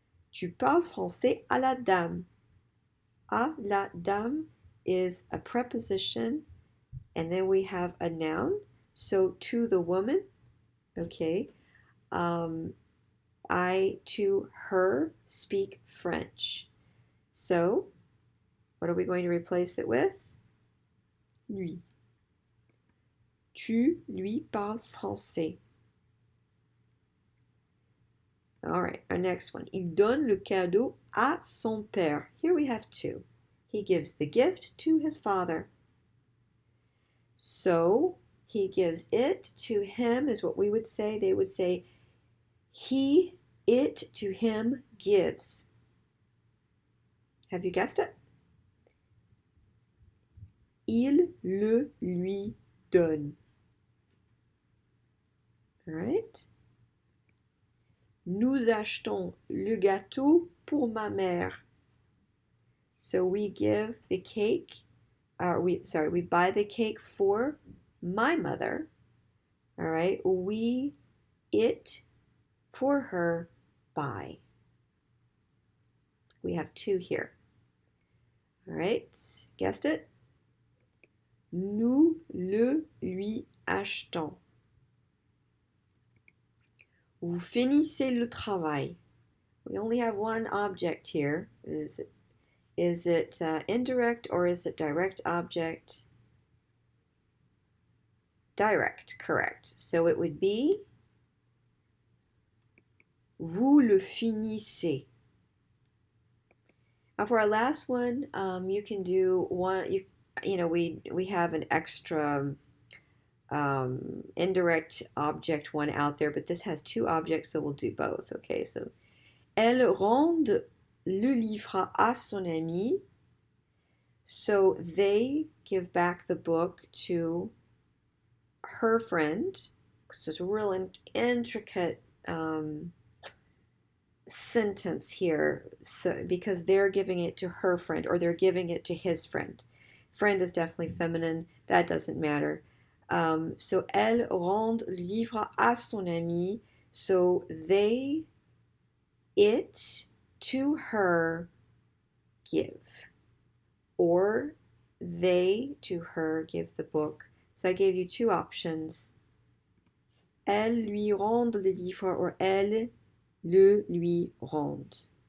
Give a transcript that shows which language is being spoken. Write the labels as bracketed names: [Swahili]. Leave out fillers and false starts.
[French] Tu parles français à la dame. À la dame [English] is a preposition, and then we have a noun. So to the woman, okay. I to her speak French. So what are we going to replace it with? [French] Lui. Tu lui parles français. [English] All right, our next one. [French] Il donne le cadeau à son père. [English] Here we have two. He gives the gift to his father. So he gives it to him is what we would say. They would say it to him gives. Have you guessed it? [French] Il le lui donne. [English] All right. [French] Nous achetons le gâteau pour ma mère. [English] So we give the cake, we buy the cake for my mother. All right. It for her buy. We have two here. All right. Guessed it? [French] Nous le lui achetons. Vous finissez le travail. [English] We only have one object here. Is it indirect or is it direct object? Direct, correct. So it would be [French] vous le finissez. [English] Now for our last one, you can do one. We have an extra indirect object one out there, but this has two objects, so we'll do both. [French] Okay, so elle rend le livre à son ami. [English] So they give back the book to her friend. So it's a real intricate sentence here, so because they're giving it to her friend or they're giving it to his friend. Friend is definitely feminine. That doesn't matter. [French] So elle rend le livre à son ami. [English] So it to her give, or they to her give the book. So I gave you two options. [French] Elles lui rendent le livre, or elles le lui rendent.